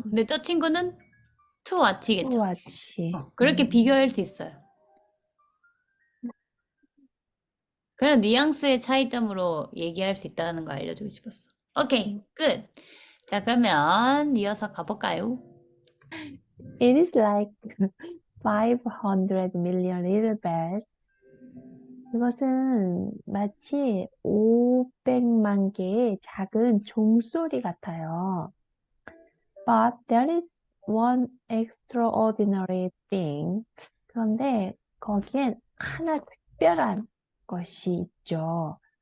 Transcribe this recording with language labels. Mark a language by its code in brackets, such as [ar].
[ko] 근데 저 친구는 투 와치겠죠. 와치. 그렇게 비교할 수 있어요. 그런 뉘앙스의 차이점으로 얘기할 수 있다는 거 알려주고 싶었어. 오케이, 끝. 자, 그러면 이어서 가볼까요? [en] It is like 500 million little bears. [ko] 이것은 마치 500만 개의 작은 종소리 같아요. [en] But there is one extraordinary thing. [ko] 그런데 거기엔 하나 특별한 것이 있죠.